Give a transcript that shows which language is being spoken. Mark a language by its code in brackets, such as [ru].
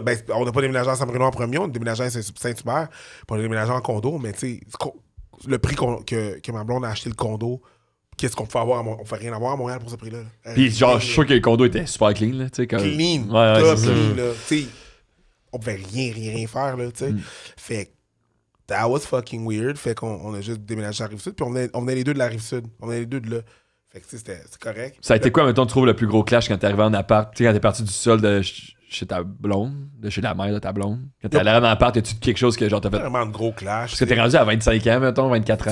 [fr] Ben, on n'a pas déménagé à Saint-Bruno en premier, on a déménagé à Saint-Hubert, puis on a déménagé en condo, mais tu sais, le prix que ma blonde a acheté le condo, qu'est-ce qu'on peut avoir à Montréal? On fait rien avoir à Montréal pour ce prix-là. Puis genre, je suis sûr que le condo était super clean, là. Tu sais, comme. Clean. Ouais, top c'est ça. clean, là. Tu sais, on pouvait rien faire, là, tu sais. Fait que, [en] that was fucking weird. [fr] Fait qu'on a juste déménagé à la Rive-Sud, puis on venait les deux de la Rive-Sud. On venait les deux de là. Fait que, tu sais, c'est correct. Ça a été quoi, mettons, tu trouves le plus gros clash quand t'es arrivé en appart? Tu sais, quand t'es parti du sol de chez ta blonde, de chez la mère de ta blonde. Quand t'es allé en appart, y a-tu quelque chose que genre t'as fait? Vraiment de gros clash. Parce que t'es rendu à 25 ans, mettons, 24 ans.